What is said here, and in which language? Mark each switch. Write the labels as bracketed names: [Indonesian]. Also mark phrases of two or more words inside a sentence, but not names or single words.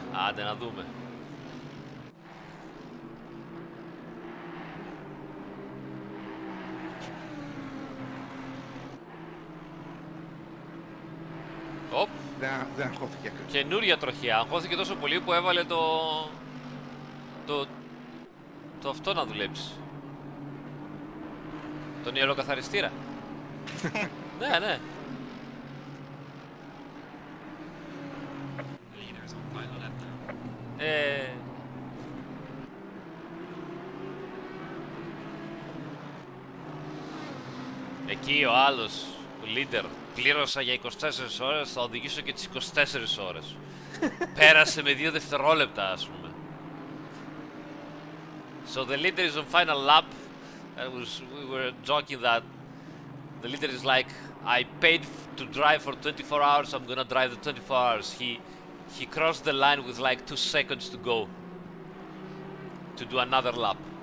[Greek] Άντε να δούμε. Οπ. Δεν αγχώθηκε. Καινούρια τροχιά. Αγχώθηκε τόσο πολύ που έβαλε το αυτό να δουλέψει. Τον ιεροκαθαριστήρα. Ναι. [English] Leaders on final lap now. [Greek] Εκεί ο άλλος, ο leader, πλήρωσα για 24 ώρες, θα οδηγήσω και τις 24 ώρες. Πέρασε με 2 δευτερόλεπτα, ας πούμε. [English] So the leader is on final lap. We were joking that the leader is like, I paid to drive for 24 hours, I'm gonna drive the 24 hours. He crossed the line with like 2 seconds to go to do another lap.